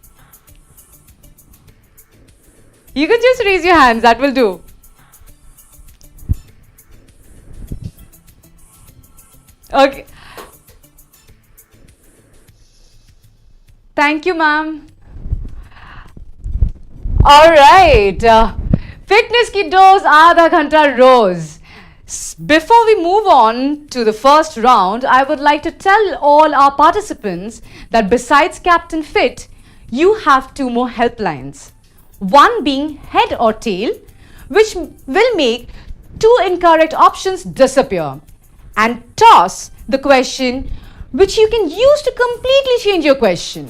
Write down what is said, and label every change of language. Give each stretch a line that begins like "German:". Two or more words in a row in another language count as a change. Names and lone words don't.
English: You can just raise your hands, that will do. Okay. Thank you, ma'am. All right.
Hindi: Fitness ki dose aadha ghanta rose.
English: Before we move on to the first round, I would like to tell all our participants that besides Captain Fit, you have two more helplines. One being head or tail, which will make two incorrect options disappear, and toss, the question, which you can use to completely change your question.